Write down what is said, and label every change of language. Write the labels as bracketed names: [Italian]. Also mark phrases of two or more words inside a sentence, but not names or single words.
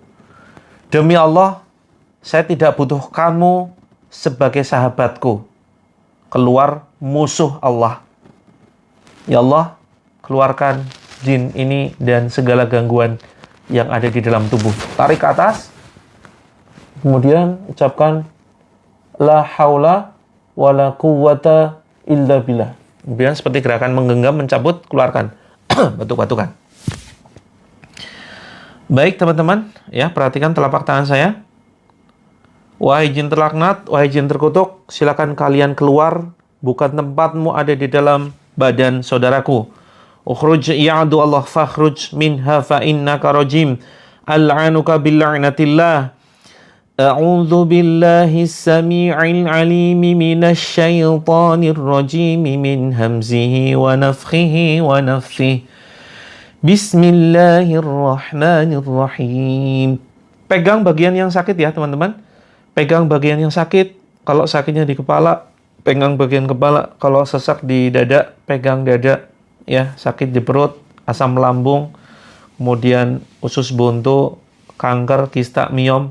[Indonesian] Demi Allah, saya tidak butuh kamu sebagai sahabatku. Keluar musuh Allah. Ya Allah, keluarkan jin ini dan segala gangguan yang ada di dalam tubuh. Tarik ke atas. Kemudian ucapkan [Arabic] لا حول ولا قوة إلا بالله. [Indonesian] Kemudian seperti gerakan menggenggam, mencabut, keluarkan. Batuk-batukan. Baik teman-teman, ya perhatikan telapak tangan saya. Wahai jin terlaknat, wahai jin terkutuk, silakan kalian keluar. Bukan tempatmu ada di dalam badan saudaraku. [Arabic] اخرج يا عدو الله فاخرج منها فإنك رجيم. ألعنك بلعنة الله. أعوذ بالله السميع العليم من الشيطان الرجيم من همزه ونفثه ونفثه. بسم الله الرحمن الرحيم. [Indonesian] Pegang bagian yang sakit ya teman-teman. Pegang bagian yang sakit. Kalau sakitnya di kepala, pegang bagian kepala. Kalau sesak di dada, pegang dada. Ya, sakit di perut, asam lambung, kemudian usus buntu, kanker, kista, miom.